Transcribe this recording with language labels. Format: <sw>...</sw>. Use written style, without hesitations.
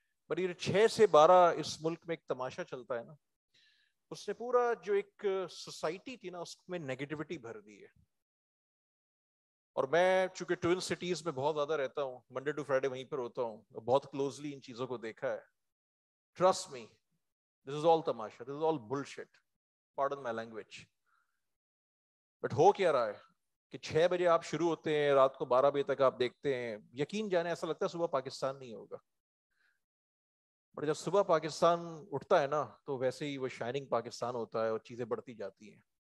<ur>But یہ 6 سے 12 اس ملک میں ایک تماشا چلتا ہے نا, اس نے پورا جو ایک سوسائٹی تھی نا اس میں نیگیٹیوٹی بھر دی ہے. اور میں چونکہ ٹوئن سٹیز میں بہت زیادہ رہتا ہوں, منڈے ٹو فرائیڈے وہیں پر ہوتا ہوں, بہت کلوزلی ان چیزوں کو دیکھا ہے.</ur> <en>Trust me, this is all tamasha, this is all bullshit. Pardon my language.</en> <ur>But ہو کیا رہا ہے کہ 6 بجے آپ شروع ہوتے ہیں, رات کو 12 بجے تک آپ دیکھتے ہیں, یقین جانے ایسا لگتا ہے صبح پاکستان نہیں ہوگا. بٹ جب صبح پاکستان اٹھتا ہے نا تو ویسے ہی وہ شائننگ پاکستان ہوتا ہے اور چیزیں بڑھتی جاتی ہیں.</ur>